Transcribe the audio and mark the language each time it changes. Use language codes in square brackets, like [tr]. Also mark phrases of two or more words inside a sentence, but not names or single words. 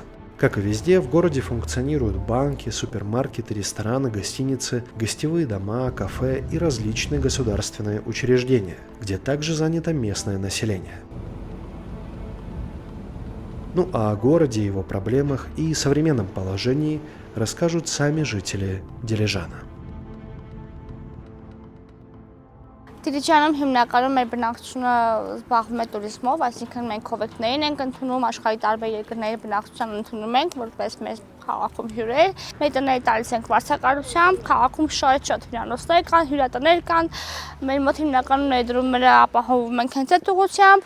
[ru] Как и везде, в городе функционируют банки, супермаркеты, рестораны, гостиницы, гостевые дома, кафе и различные государственные учреждения, где также занято местное население. Ну а о городе, его проблемах и современном положении расскажут сами жители Դիլիջանը. [hy] Դիլիջանում հիմնականում մեր բնակչությունը զբաղվում է туриզմով, այսինքն մենք հովեկներին ենք ընդունում, աշխարհի տարբեր երկրների բնակչության ընդունում ենք, որպես մեր քաղաքում հյուրեր։ Մեր տները տալիս ենք վարձակալությամբ, քաղաքում շատ հյուրանոցներ կան, հյուրատներ կան, մեր մոտ հիմնականում ներդրումները ապահովում ենք հենց այդ ուղղությամբ։